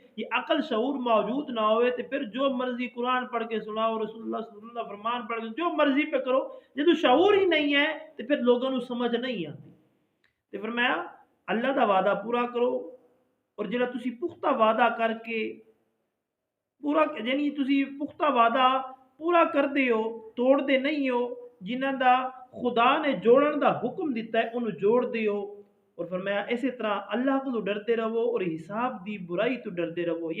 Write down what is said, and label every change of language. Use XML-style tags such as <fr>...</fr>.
<ur>یہ عقل شعور موجود نہ ہوئے تو پھر جو مرضی قرآن پڑھ کے سناؤ، رسول اللہ صلی اللہ علیہ وسلم فرمان پڑھ کے جو مرضی پہ کرو، جب شعور ہی نہیں ہے تو پھر لوگوں کو سمجھ نہیں آتی.</ur> <pa>تو فرمایا اللہ دا وعدہ پورا کرو، اور جڑا تسی پختہ وعدہ کر کے پورا یعنی تسی پختہ وعدہ پورا کردے ہو، توڑ دے نہیں ہو. جنہاں دا خدا نے جوڑن دا حکم دیتا ہے انہوں جوڑ دے ہو. اور فرمایا اسی طرح اللہ کو ڈرتے رہو اور حساب دی برائی تو ڈرتے رہو.</pa>